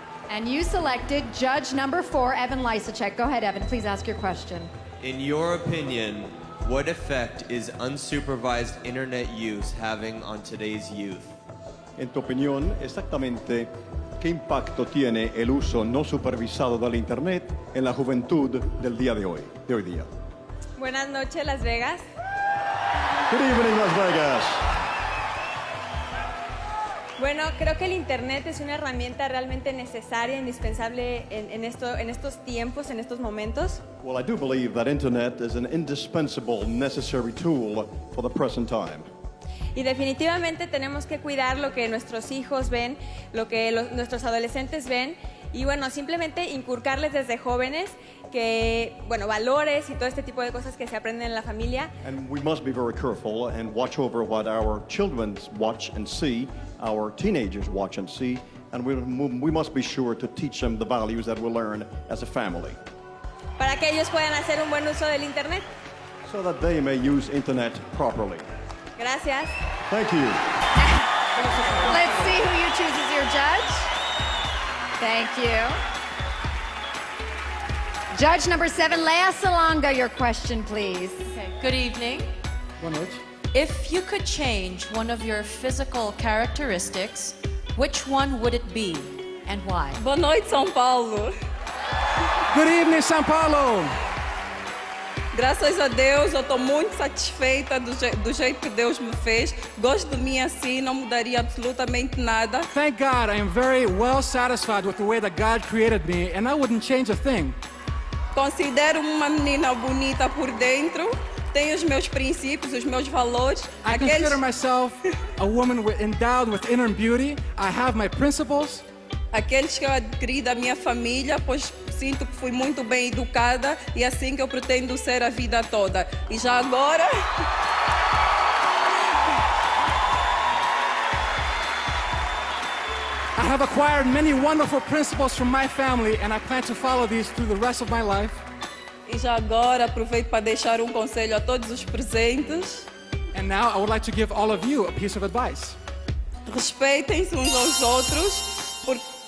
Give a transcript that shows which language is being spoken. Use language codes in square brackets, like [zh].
[en] And you selected judge number 4, Evan Lysacek. Go ahead, Evan. Please ask your question. In your opinion, what effect is unsupervised internet use having on today's youth? [es] En tu opinión, exactamente, ¿qué impacto tiene el uso no supervisado del Internet en la juventud del día de hoy día? Buenas noches, Las Vegas. [en] Good evening, Las Vegas. [es] Bueno, creo que el Internet es una herramienta realmente necesaria, indispensable en estos tiempos, en estos momentos. [en] Well, I do believe that Internet is an indispensable, necessary tool for the present time. [es] Y definitivamente tenemos que cuidar lo que nuestros hijos ven, lo que nuestros adolescentes ven. Y bueno, simplemente inculcarles desde jóvenes que, bueno, valores y todo este tipo de cosas que se aprenden en la familia. [en] And we must be very careful and watch over what our children watch and see, our teenagers watch and see, and we must be sure to teach them the values that we learn as a family. [es] Para que ellos puedan hacer un buen uso del Internet. [en] So that they may use Internet properly. [es] Gracias. [en] Thank you. Let's see who you choose as your judge. Thank you. Judge number 7, Lea Salonga, your question, please. Okay. Good evening. [pt] Boa noite. [en] If you could change one of your physical characteristics, which one would it be and why? [pt] Boa noite, São Paulo. [en] Good evening, São Paulo. [pt] Graças a Deus, eu estou muito satisfeita do jeito que Deus me fez. Gosto de mim assim, não mudaria absolutamente nada. [en] Thank God I am very well satisfied with the way that God created me, and I wouldn't change a thing. [pt] Considero uma menina bonita por dentro. Tenho os meus princípios, os meus valores. [en] I consider myself a woman endowed with inner beauty. I have my principles. [pt] Aqueles que eu adquiri da minha família, pois sinto que fui muito bem educada e assim que eu pretendo ser a vida toda. E já agora... [en] I have acquired many wonderful principles from my family, and I plan to follow these through the rest of my life. [pt] E já agora aproveito para deixar um conselho a todos os presentes. [en] And now I would like to give all of you a piece of advice. [pt] Respeitem-se uns aos outros.